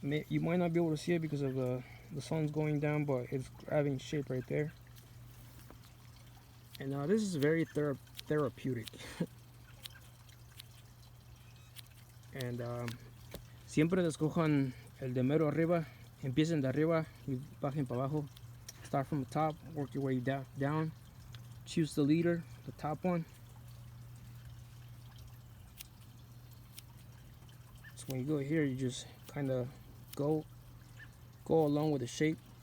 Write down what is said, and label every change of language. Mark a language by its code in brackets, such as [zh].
[en] You might not be able to see it because of the sun's going down, but it's grabbing shape right there. And this is very therapeutic. [es] And siempre escojan el de mero arriba, empiecen de arriba y bajen para abajo. [en] Start from the top, work your way down. Choose the leader, the top one. So when you go here, you just kind of go along with the shape.